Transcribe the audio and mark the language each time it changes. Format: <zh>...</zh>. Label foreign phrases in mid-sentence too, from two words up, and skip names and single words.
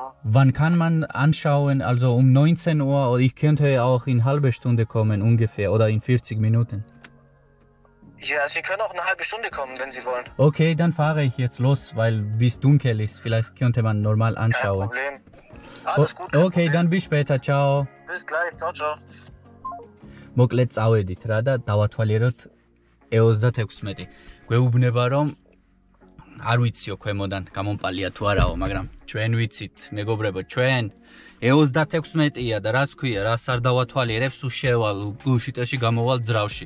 <de>Wann kann man anschauen? Also um 19 Uhr oder ich könnte auch in halbe Stunde kommen ungefähr oder in 40 Minuten. Ja, Sie können auch eine halbe Stunde kommen, wenn Sie wollen. Okay, dann fahre ich jetzt los, weil bis dunkel ist. Vielleicht könnte man normal anschauen. Kein Problem. Alles gut. Okay, dann bis später. Ciao. Bis gleich. Ciao, ciao.</de> <ka>მოკლედ წავედით რა და დავათვალიეროთ E36. გვეუბნება რომ არ ვიციო ქვემოდან გამომპალია თუ არაო, მაგრამ ჩვენ ვიცით, მეგობრებო, ჩვენ E36-ია და რაც ქვია, რას არ დავათვალიერებს, უშევალ გულშიტაში გამოვალ ძრავში.</ka>